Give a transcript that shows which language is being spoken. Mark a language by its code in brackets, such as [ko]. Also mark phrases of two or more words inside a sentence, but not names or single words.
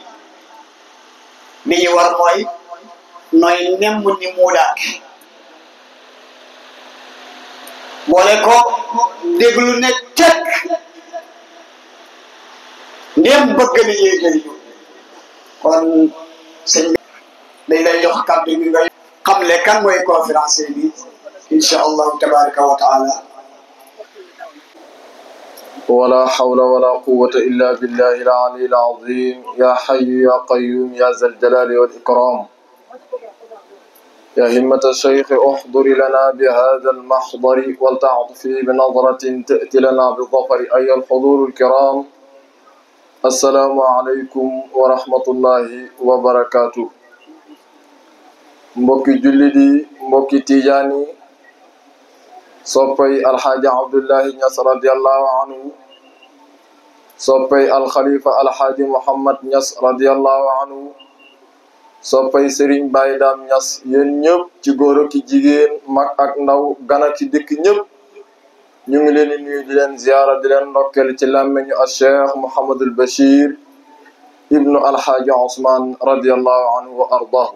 [wo] li ñu war mooy nooy nemm ni muudaat boole ko déglu ne tekk ndéem bëgg na ñuy jëriñu kon sëñ dañ lay jox kàddu gi nga xamle kan mooy conférencier bi [ar] إن شاء الله تبارك وتعالى. ولا حول ولا قوة إلا بالله العلي العظيم يا حي يا قيوم يا ذا الجلال والإكرام يا همة الشيخ احضر لنا بهذا المحضر ولتعطفي بنظرة تأتي لنا بالظفر أيها الحضور الكرام السلام عليكم ورحمة الله وبركاته. [wo] mbokki jullit yi mbokki tijaan yi soppay alxaaji Abdullahi Ñas [ar] رضي الله عنه [wo] soppay alxalifa alxaaji Muhammad Ñas [ar] رضي الله عنه [wo] soppay Serigne Baye Dame Ñas yéen ñëpp ci góor ak jigéen mag ak ndaw gan ak dëkk ñëpp ñu ngi leen di nuyu di leen ziyaara di leen ndokkeel ci làmmiñu al Cheikh Mouhamadul Bachir ibnu alxaaji Ousmane [ar] رضي الله عنه وأرضاه.